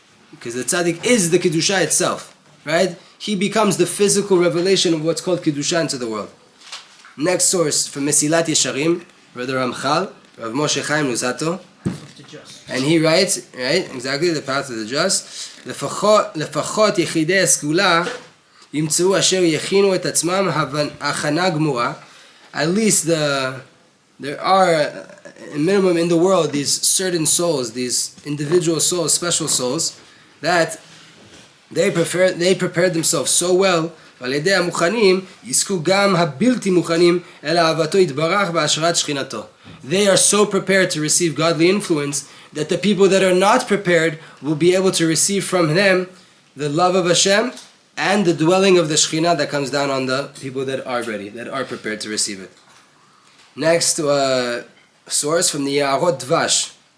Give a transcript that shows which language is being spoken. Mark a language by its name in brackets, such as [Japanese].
[English] Because the tzaddik is the kedusha itself, right? He becomes the physical revelation of what's called kedusha into the world. Next source from Mesilat Yesharim, Brother Ramchal, Rav Moshe Chaim Luzato, and he writes, right, exactly, the path of the just. [Hebrew] לפחות יחידי הסגולה ימצאו אשר יכינו את עצמם הכנה גמורה. [English] At least there are a minimum in the world these certain souls, these individual souls, special souls, that they prepared themselves so well. [Hebrew] ועל ידי המוכנים יזכו גם הבלתי מוכנים אל אהבתו יתברך בהשראת שכינתו. [English] they are so prepared to receive godly influence that the people that are not prepared will be able to receive from them the love of Hashem and the dwelling of the Shekhinah that comes down on the people that are ready, that are prepared to receive it. Next source from the Yaarot Dvash.